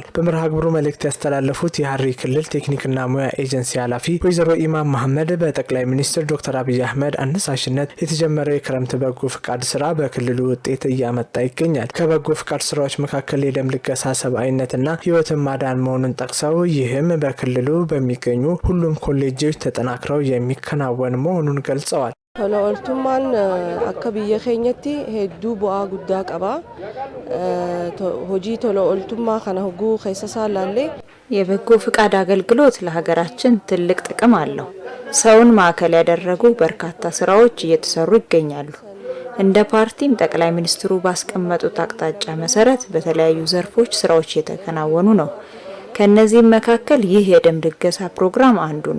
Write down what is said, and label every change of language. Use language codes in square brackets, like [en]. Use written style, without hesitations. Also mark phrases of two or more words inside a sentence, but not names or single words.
[am] በመርሃ ግብሩ መልእክት ያስተላለፉት የሐረሪ ክልል ቴክኒክና ሙያ ኤጀንሲ ኃላፊ ወይዘሮ ኢማን መሐመድ በጠቅላይ ሚኒስትር ዶክተር አብይ አህመድ አነሳሽነት የተጀመረው የክረምት በጎ ፍቃድ ስራ በክልሉ ውጤት እያመጣ ይገኛል። ከበጎ ፍቃድ ስራዎች መካከል የደም ልገሳ ሰብአዊነትና ሕይወትን ማዳን መሆኑን ጠቅሰው ይህም በክልሉ በሚገኙ ሁሉም ኮሌጆች ተጠናክረው የሚከናወን መሆኑን ገልጸዋል። [om] Tola ooltummaan akka biyya keenyatti hedduu bu'aa guddaa qaba. Hojii tola ooltummaa kana hoguu keessa isaa laallee [am] የበጎ ፍቃድ አገልግሎት ለሀገራችን ትልቅ ጥቅም አለው። ሰውን ማዕከል ያደረጉ በርካታ ስራዎች እየተሰሩ ይገኛሉ። እንደ ፓርቲም ጠቅላይ ሚኒስትሩ ባስቀመጡት አቅጣጫ መሰረት በተለያዩ ዘርፎች ስራዎች እየተከናወኑ ነው። ከነዚህም መካከል ይህ የደም ልገሳ ፕሮግራም አንዱ ነው።